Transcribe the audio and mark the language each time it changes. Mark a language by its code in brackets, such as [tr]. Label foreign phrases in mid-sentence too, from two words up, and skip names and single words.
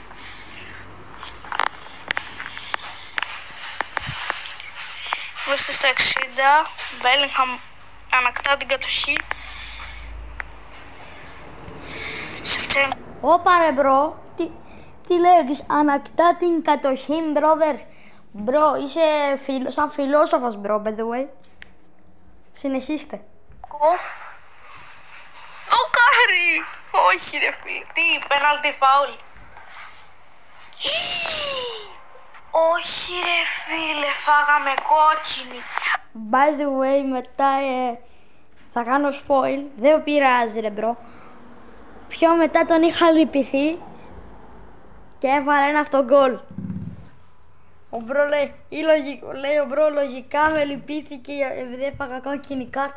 [el] Είμαστε στα 60. Μπέλιγχαμ ανακτά την κατοχή. Ωπα ρε μπρο, τι λέγεις, ανακτά την κατοχή, brothers. Μπρο, είσαι σαν φιλόσοφος, [en] bro, by the way. [el] Συνεχίστε. Δοκάρι! Όχι ρε φίλε. Τι, πέναλτι φάουλ. Όχι ρε φίλε, φάγαμε κόκκινη. [en] By the way, [el] μετά θα κάνω spoil. Δεν πειράζει ρε μπρο. Πιο μετά τον είχα λυπηθεί και έβαλε ένα αυτογκόλ. Ο μπρο λέει ο μπρο λογικά με λυπήθηκε επειδή έφαγα κόκκινη κάρτα.